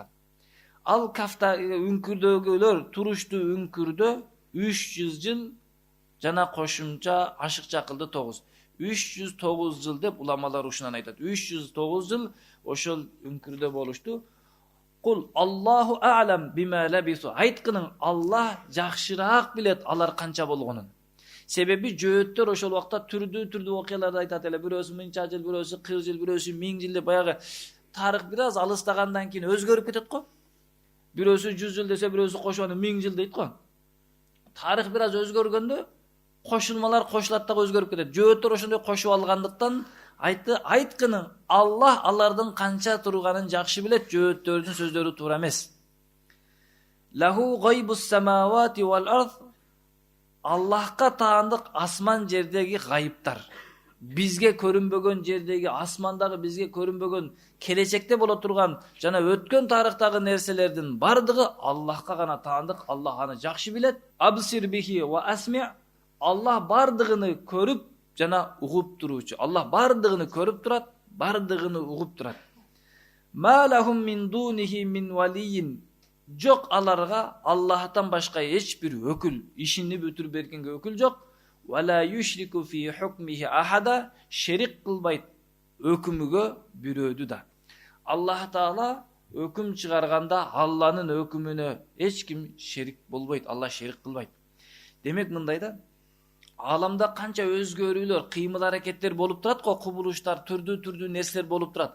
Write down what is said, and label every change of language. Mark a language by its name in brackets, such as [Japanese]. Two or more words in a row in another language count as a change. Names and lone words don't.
[Kyrgyz] Ал Кафта үңкүрдөгүлөр турушту үңкүрдө 300 жыл жана кошумча ашыкча кылды 9. 309 жыл деп уламалар ушунан айтат. 309 жыл ошол үңкүрдө болушту. [Arabic] قل الله أعلم بما لبثوا. [Kyrgyz] Айткының Аллах жакшыраак билет алар канча болгонун. Себеби жөөттөр ошол убакта түрдүү окуяларды айтат эле. Бирөөсү 1000 жыл, бирөөсү 40 жыл, бирөөсү 1000 жыл деп баягы тарых бир аз алыстагандан кийин өзгөрүп кетет го. Бирөөсү 100 жыл десе, бирөөсү кошуп 1000 жыл дейт го. Тарых бир аз өзгөргөндө кошулмалар кошулат дагы өзгөрүп кетет. Жөөттөр ошондой кошуп алгандыктан айткының Аллах алардын канча турганын жакшы билет, жөөттөрдүн сөздөрү туура эмес. [Arabic] له غيب السماوات والأرض. [Kyrgyz] Аллахка таандык асман жердеги гайыптар. Бизге көрүнбөгөн жердеги, асмандагы бизге көрүнбөгөн, келечекте боло турган жана өткөн тарыхтагы нерселердин бардыгы Аллахка гана таандык. Аллах аны жакшы билет. [Arabic] أبصر به وأسمع. [Kyrgyz] Аллах бардыгыны көрүп жана угуп туруучу. Аллах бардыгыны көрүп турат, бардыгыны угуп турат. [Arabic] ما لهم من دونه من ولي. [Kyrgyz] Жок аларга Аллахтан башка эч бир өкүл, ишини бүтүрүп бергенге өкүл жок. [Arabic] ولا يشرك في حكمه أحدا. [Kyrgyz] Шерик кылбайт өкүмүгө бирөөдү да. Аллах Таала өкүм чыгарганда Алланын өкүмүнө эч ким шерик болбойт. Аллах шерик кылбайт. Демек мындай да, аламда канча өзгөрүүлөр, кыймыл аракеттер болуп турат го, кубулуштар, түрдүү нерселер болуп турат.